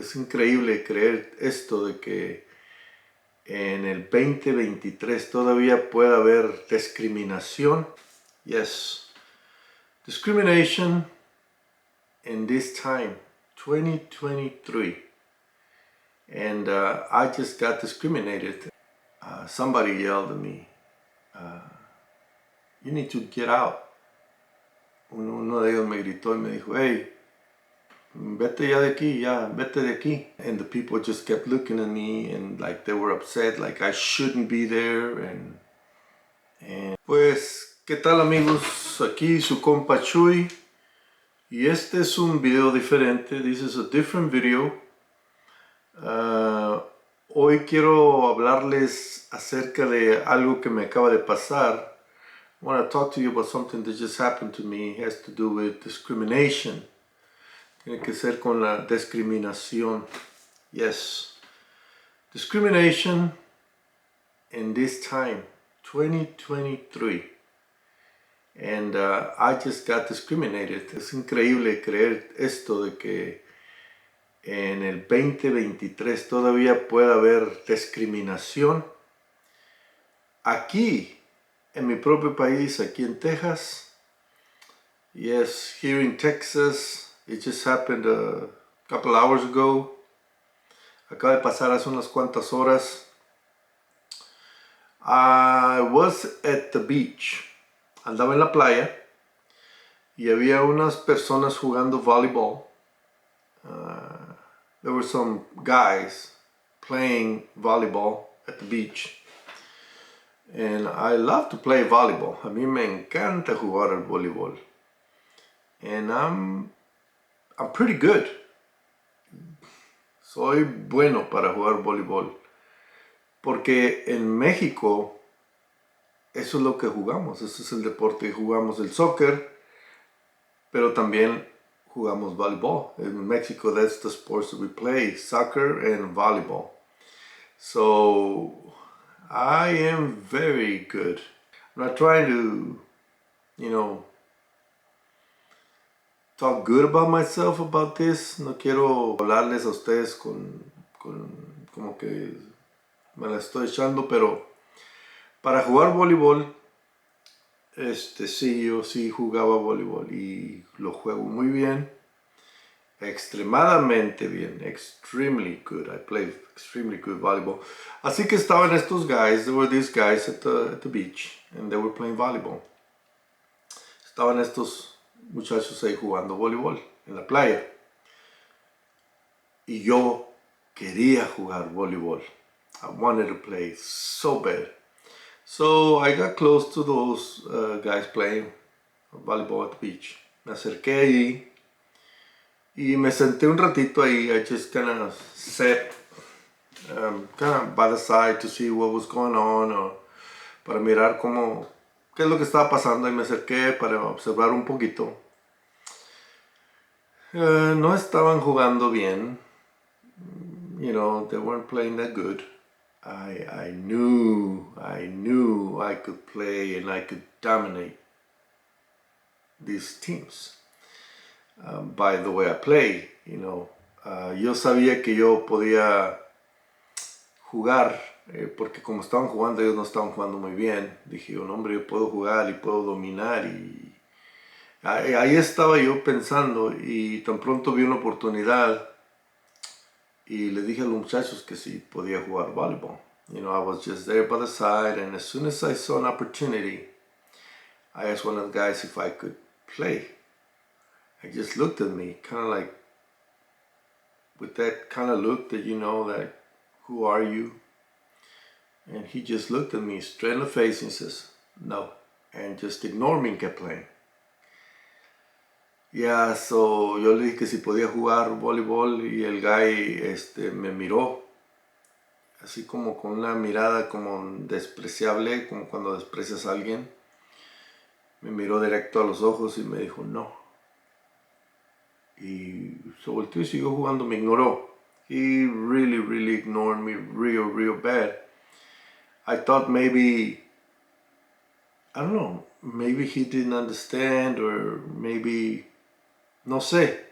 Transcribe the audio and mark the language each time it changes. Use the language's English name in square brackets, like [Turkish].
[Spanish] Es increíble creer esto de que en el 2023 todavía puede haber discriminación. [English] Yes, discrimination in this time, 2023. And I just got discriminated. Somebody yelled at me, you need to get out. [Spanish] Uno de ellos me gritó y me dijo, hey, vete ya de aquí, ya, vete de aquí. [English] And the people just kept looking at me and like they were upset, like I shouldn't be there. [Spanish] And pues, ¿qué tal amigos? Aquí su compa Chuy. Y este es un video diferente. [English] This is a different video. [Spanish] Hoy quiero hablarles acerca de algo que me acaba de pasar. [English] I want to talk to you about something that just happened to me. It has to do with discrimination. [Spanish] Tiene que ser con la discriminación. [English] Yes. Discrimination in this time, 2023. And I just got discriminated. [Spanish] Es increíble creer esto de que en el 2023 todavía puede haber discriminación. Aquí, en mi propio país, aquí en Texas. [English] Yes, here in Texas. It just happened a couple hours ago. [Spanish] Acaba de pasar hace unas cuantas horas. [English] I was at the beach. [Spanish] Andaba en la playa y había unas personas jugando volleyball. [English] There were some guys playing volleyball at the beach. And I love to play volleyball. [Spanish] A mí me encanta jugar al voleibol. [English] And I'm pretty good. [Spanish] Soy bueno para jugar voleibol. Porque en México eso es lo que jugamos. Ese es el deporte. Jugamos el soccer, pero también jugamos voleibol. [English] In Mexico, that's the sports that we play. Soccer and volleyball. So, I am very good. I'm not trying to, talk good about myself about this. [Spanish] No quiero hablarles a ustedes como que me la estoy echando, pero para jugar voleibol, sí, yo sí jugaba voleibol y lo juego muy bien, extremadamente bien, [English] extremely good. I play extremely good volleyball. [Spanish] Así que estaban estos guys, [English] there were these guys at the beach, and they were playing volleyball. [Spanish] Estaban estos muchachos ahí jugando voleibol en la playa. Y yo quería jugar voleibol. [English] I wanted to play so bad. So I got close to those guys playing volleyball at the beach. [Spanish] Me acerqué ahí y me senté un ratito ahí. [English] I just kind of sat kind of by the side to see what was going on, or [Spanish] para mirar qué es lo que estaba pasando, y me acerqué para observar un poquito. No estaban jugando bien. [English] They weren't playing that good. I knew I could play and I could dominate these teams by the way I play. [Spanish] Yo sabía que yo podía jugar porque como estaban jugando, ellos no estaban jugando muy bien. Dije, no, hombre, yo puedo jugar y puedo dominar. Y ahí estaba yo pensando, y tan pronto vi una oportunidad y le dije a los muchachos que sí podía jugar volleyball. [English] I was just there by the side, and as soon as I saw an opportunity, I asked one of the guys if I could play. He just looked at me, kind of like, with that kind of look that that, who are you? And he just looked at me straight in the face and says, no, and just ignored me and kept playing. [Spanish] Yeah, so yo le dije que si podía jugar voleibol, y el guy me miró así como con una mirada como despreciable, como cuando desprecias a alguien. Me miró directo a los ojos y me dijo no. Y se volteó y siguió jugando, me ignoró. [English] He really ignored me real bad. I thought maybe, I don't know, maybe he didn't understand, or maybe, [Spanish] no sé.